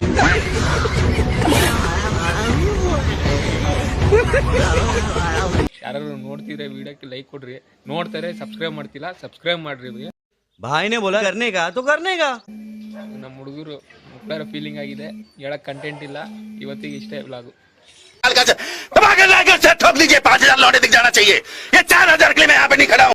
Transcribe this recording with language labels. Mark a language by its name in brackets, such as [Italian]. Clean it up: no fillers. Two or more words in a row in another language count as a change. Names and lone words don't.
[Kannada] ಯಾರು ನೋಡ್ತಿದ್ರೆ ವಿಡಿಯೋಕ್ಕೆ ಲೈಕ್ ಕೊಡ್ರಿ, ನೋಡ್ತಾರೆ ಸಬ್ಸ್ಕ್ರೈಬ್ ಮಾಡ್ತಿಲ್ಲ ಸಬ್ಸ್ಕ್ರೈಬ್ ಮಾಡ್ರಿ. [Hindi] भाईने बोला करनेगा तो करनेगा. [Kannada] ನಮ್ಮ ಹುಡುಗರು ಮುಕ್ಳರ ಫೀಲಿಂಗ್ ಆಗಿದೆ, ಹೇಳಕ್ ಕಂಟೆಂಟ್ ಇಲ್ಲ. ಇವತ್ತಿಗೆ ಇಷ್ಟೇ ವ್ಲಾಗು. [Hindi] ठोक लीजिए 5000 लौटे दिख जाना चाहिए. ये 4000 के लिए मैं यहाँ पे नहीं खड़ा हूँ.